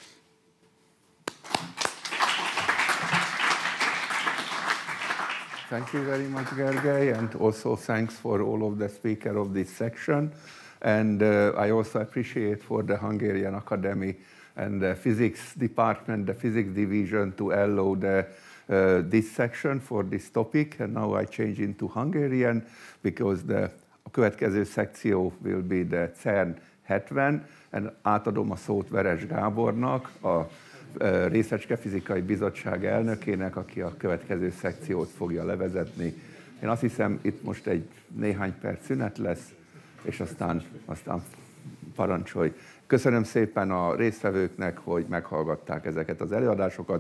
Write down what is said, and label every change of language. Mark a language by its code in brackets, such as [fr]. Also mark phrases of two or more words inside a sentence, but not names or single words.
[en] Thank you very much, Gergely, and also thanks for all of the speakers of this section. And I also appreciate for the Hungarian Academy and the physics department, the physics division to allow this section for this topic. And now I change into Hungarian because [hu] a következő szekció [en] will be the CERN 70, and [hu] átadom a szót Veres Gábornak, a Részecskefizikai Bizottság elnökének, aki a következő szekciót fogja levezetni. Én azt hiszem, itt most egy néhány perc szünet lesz, és aztán parancsolj. Köszönöm szépen a résztvevőknek, hogy meghallgatták ezeket az előadásokat.